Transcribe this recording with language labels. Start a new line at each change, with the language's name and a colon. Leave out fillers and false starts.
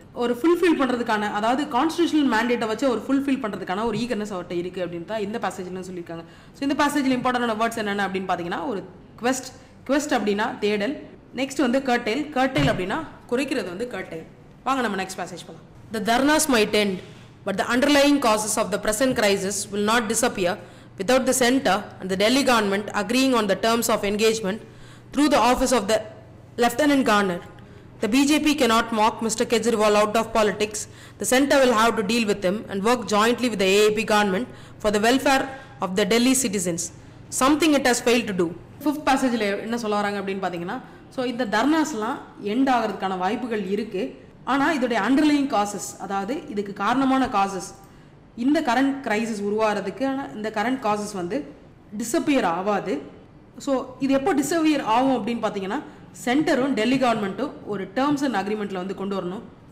Tamil: ஒரு ஃபுல்ஃபில் பண்ணுறதுக்கான, அதாவது கான்ஸ்டியூஷனல் மேண்டேட்டை வச்சு ஒரு ஃபுல்ஃபில் பண்ணுறதுக்கான ஒரு ஈகர்னஸ் அவர்கிட்ட இருக்குது அப்படின்னு தான் இந்த பேசேஜில் சொல்லியிருக்காங்க. ஸோ இந்த பேசேஜில் இம்பார்ட்டன்டான வேர்ட்ஸ் என்னென்ன அப்படின்னு பார்த்தீங்கன்னா, ஒரு குவெஸ்ட் அப்படின்னா தேடல், நெக்ஸ்ட் வந்து கர்டைல் அப்படின்னா குறைக்கிறது வந்து கர்டைல். வாங்க நம்ம நெக்ஸ்ட் பேசேஜ் போகலாம்.
English: The dharnas might end, but the underlying causes of the present crisis will not disappear without the centre and the Delhi government agreeing on the terms of engagement through the office of the Lieutenant Governor. The BJP cannot mock Mr. Kejriwal out of politics. The centre will have to deal with him and work jointly with the AAP government for the welfare of the Delhi citizens, something it has failed to do.
Tamil: Fifth பேசேஜில் என்ன சொல்ல வராங்க அப்படின்னு பார்த்தீங்கன்னா, so இந்த தர்னாஸ்லாம் end ஆகிறதுக்கான வாய்ப்புகள் இருக்குது. ஆனால் இதோடைய அண்டர்லைங் காசஸ், அதாவது இதுக்கு காரணமான காசஸ், இந்த கரண்ட் கிரைசிஸ் உருவாகிறதுக்கு இந்த கரண்ட் காசஸ் வந்து டிஸப்பியர் ஆகாது. ஸோ இது எப்போ டிஸப்பியர் ஆகும் அப்படின்னு பார்த்தீங்கன்னா, சென்டரும் டெல்லி கவர்மெண்ட்டும் ஒரு டேர்ம்ஸ் அண்ட் அக்ரிமெண்ட்டில் வந்து கொண்டு வரணும்.